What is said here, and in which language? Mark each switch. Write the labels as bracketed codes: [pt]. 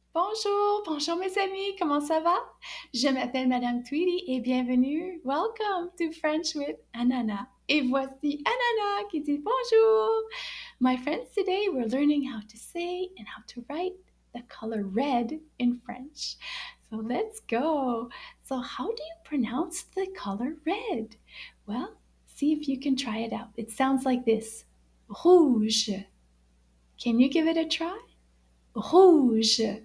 [fr] Bonjour, bonjour mes amis, comment ça va? Je m'appelle Madame Tweedy et bienvenue. [en] Welcome to French with Anana. [fr] Et voici Anana qui dit bonjour. [en] My friends, today we're learning how to say and how to write the color red in French. So let's go. So how do you pronounce the color red? Well, see if you can try it out. It sounds like this. Rouge. Can you give it a try? Rouge.